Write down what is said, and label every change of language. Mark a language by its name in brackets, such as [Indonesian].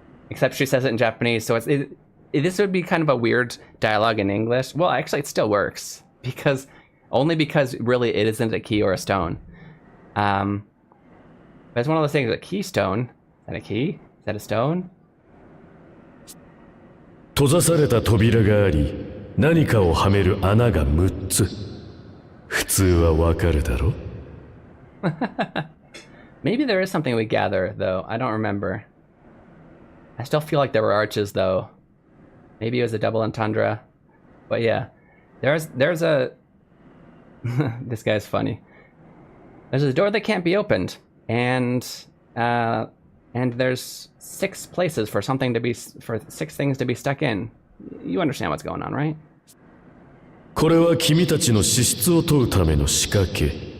[English] Except she says it in Japanese, so this would be kind of a weird dialogue in English. Well, actually, it still works. Only because really it isn't a key or a stone. But it's one of those things, a keystone. Is that a key? Is that a stone? [Japanese] 閉ざされた扉があり、何かをはめる穴が6つ。普通はわかるだろ? [English] Maybe there is something we gather, though. I don't remember. I still feel like there were arches, though. Maybe it was a double entendre. But yeah, there's a... This guy's funny. There's a door that can't be opened, and there's 6 places for 6 things to be stuck in. You understand what's going on, right? [Japanese] これは君たちの資質を問うための仕掛け。